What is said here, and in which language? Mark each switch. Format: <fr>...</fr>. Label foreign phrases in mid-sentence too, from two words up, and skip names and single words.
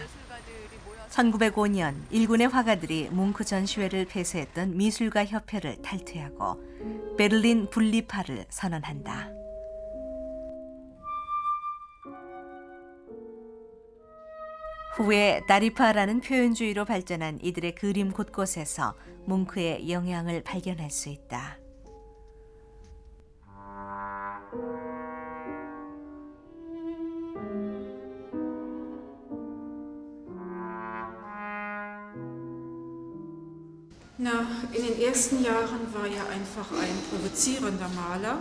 <ko>1905년 일군의 화가들이 뭉크 전시회를 폐쇄했던 미술가 협회를 탈퇴하고 베를린 분리파를 선언한다. 후에 다리파라는 표현주의로 발전한 이들의 그림 곳곳에서 뭉크의 영향을 발견할 수 있다.</ko> <de>Na, in den ersten Jahren war er einfach ein provozierender Maler.</de>